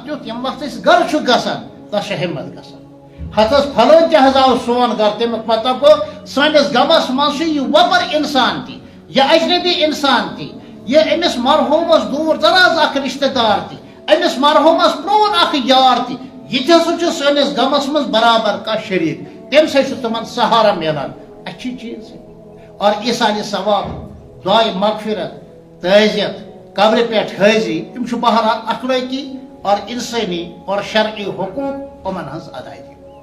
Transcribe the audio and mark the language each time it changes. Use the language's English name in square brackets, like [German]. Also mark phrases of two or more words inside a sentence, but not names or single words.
[Kashmiri] تیُتھ ییٚمہِ وقتہٕ أسۍ گرٕ چھُ گژھان تتھ چھِ ہمت گژھان ہتھ حظ پھلٲنۍ تہِ حظ آو سون گرٕ تمیُک مطلب گوٚو سٲنِس غمس منٛز چھُ یہِ وۄبر انسان تہِ یہِ اجنبی انسان تہِ یہِ أمِس مرحوٗمس دوٗر دراز اکھ رشتہٕ دار تہِ أمِس مرحوٗمس پرٛون اکھ یار تہِ یہِ تہِ ہسا چھُ سٲنِس غمس منٛز برابر کانٛہہ شریٖک تمہِ سۭتۍ چھُ تِمن سہارا میلان [Urdu] اچھی چیز ہے اور [Kashmiri] ایٖسانہِ ثواب دعائے مغفرت تعزیت قبر پٮ۪ٹھ حٲضری یِم چھُ بہرحال اخلٲقی اور انسٲنی اور شرعی حقوٗق یِمن ہٕنٛز ادایگی